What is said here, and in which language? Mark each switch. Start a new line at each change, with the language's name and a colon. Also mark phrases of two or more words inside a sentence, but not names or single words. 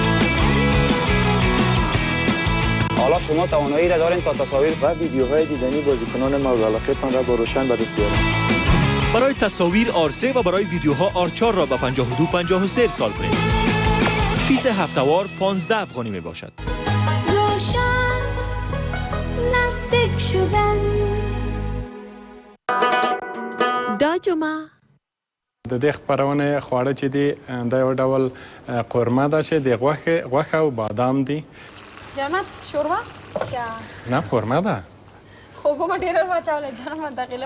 Persian: حالا شما توانایی را دارین تا تصاویر و ویدیوهای دیدنی بازیکنان مورد علاقه‌تان را با روشن به دست بیارید برای تصاویر آر3 و برای ویدیوها آر4 را به 52-53 ارسال کنید. فیس هفته‌وار 15 افغانی می باشد. روشن نزدیک شدن
Pashto: دا جمعه د دې خپرونې خواړه چې دي دا یو ډول قورمه ده چې د غوښه او بادام دي جنت شوروا نه قورمه ده خو به ډېر واچوله جنت دقیقه